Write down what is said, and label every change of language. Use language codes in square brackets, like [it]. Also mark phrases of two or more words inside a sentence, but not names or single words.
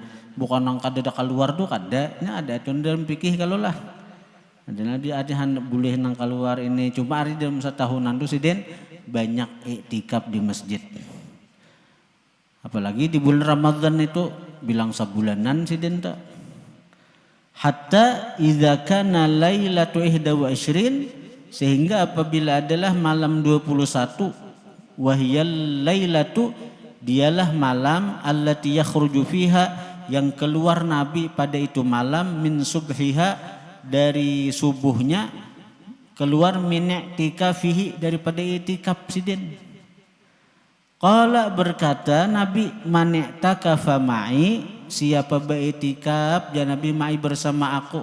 [bjn] Bukan nang kada keluar tuh kada. Nya ada dalam fikih kalau lah. Ada boleh nang keluar ini. Cuma hari dalam setahunan tuh sidin banyak itikaf di masjid. Apalagi di bulan Ramadan itu bilang sebulanan sidin tak. [ar] حتى إذا كان ليلة 21, [id] sehingga apabila adalah malam 21, [ar] وهي الليلة, [id] dialah malam [ar] التي يخرج فيها, [id] yang keluar Nabi pada itu malam, [ar] من صبحها, [id] dari subuhnya, keluar [ar] من اعتكافه, [id] daripada i'tikaf sidin. Qala, berkata Nabi, [ar] من اعتكف معي, [id] siapa baitikaf ya Nabi ma'i bersama aku.